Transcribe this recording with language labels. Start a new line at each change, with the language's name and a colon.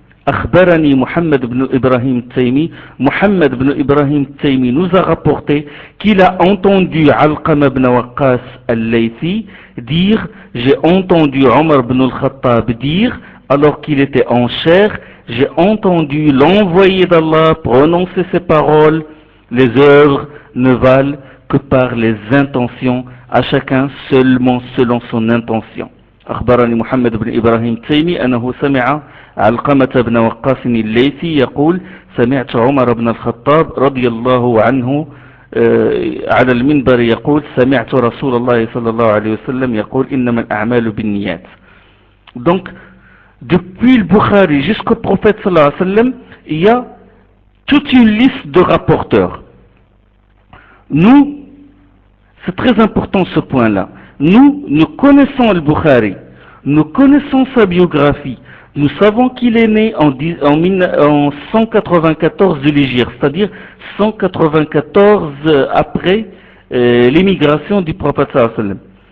French: Akhbarani Muhammad ibn Ibrahim Taymi, Muhammad ibn Ibrahim Taymi nous a rapporté qu'il a entendu Alqama ibn Waqqas al-Laythi dire j'ai entendu Omar ibn al-Khattab dire alors qu'il était en chair, j'ai entendu l'envoyé d'Allah prononcer ces paroles, les œuvres ne valent que par les intentions, à chacun seulement selon son intention.
Arabic: أخبرني محمد بن إبراهيم التيمي أنه سمع علقمة بن وقاص الليثي يقول سمعت عمر بن الخطاب رضي الله عنه على المنبر يقول سمعت رسول الله صلى الله عليه وسلم يقول إنما الأعمال بالنيات.
French: Donc, depuis le Bukhari jusqu'au prophète sallallahu alayhi wa sallam, il y a toute une liste de rapporteurs. Nous, c'est très important ce point-là. Nous connaissons le Bukhari, nous connaissons sa biographie, nous savons qu'il est né en 194 de l'Hégire, c'est-à-dire 194 après l'émigration du prophète sallallahu alayhi wa sallam.